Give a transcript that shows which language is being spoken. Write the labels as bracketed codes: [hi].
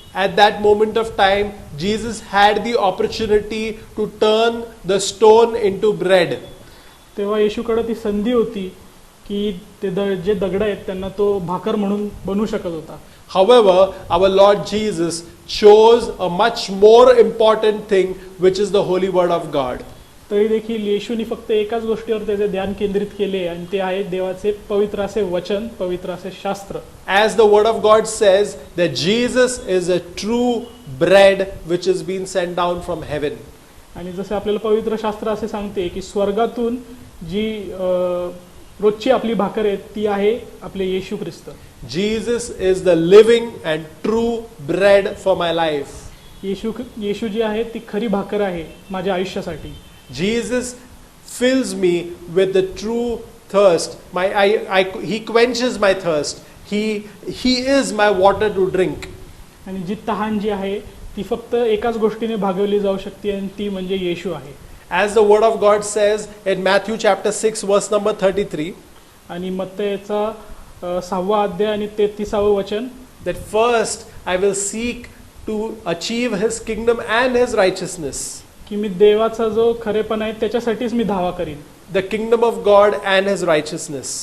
[en] at that moment of time, Jesus had the opportunity to turn the stone into bread. [mr] तेव्हा येशूकडे ती संधी होती की ते जे दगड आहेत त्यांना तो भाकर म्हणून बनवू शकत होता. [en] However, our Lord Jesus chose a much more important thing, which is the holy word of God. [mr] तरी देखील येशूनी फक्त एकाच गोष्टीवर त्याचे ध्यान केंद्रित केले आणि ते आहे देवाचे पवित्र असे वचन, पवित्र असे शास्त्र. [en] As the word of God says that Jesus is a true bread which has been sent down from heaven. [mr] आणि जसे आपल्याला पवित्र शास्त्र असे सांगते की स्वर्गातून जी रोजची आपली भाकर आहे ती आहे आपले येशू ख्रिस्त. [en] Jesus is the living and true bread for my life. [mr] येशू जी आहे ती खरी भाकर आहे माझ्या आयुष्यासाठी. [en] Jesus fills me with the true thirst. He quenches my thirst. He is my water to drink. [mr] आणि जी तहान जी आहे ती फक्त एकाच गोष्टीने भागवली जाऊ शकते आणि ती म्हणजे येशू आहे. [en] As the word of God says in Matthew chapter 6 verse number 33. [mr] आणि मत्तयचा 6वा अध्याय आणि 33वे वचन, [en] that first I will seek to achieve his kingdom and his righteousness. [mr] की मी देवाचा जो खरेपणा आहे त्याच्यासाठीच मी धावा करीन. [en] The kingdom of God and his righteousness.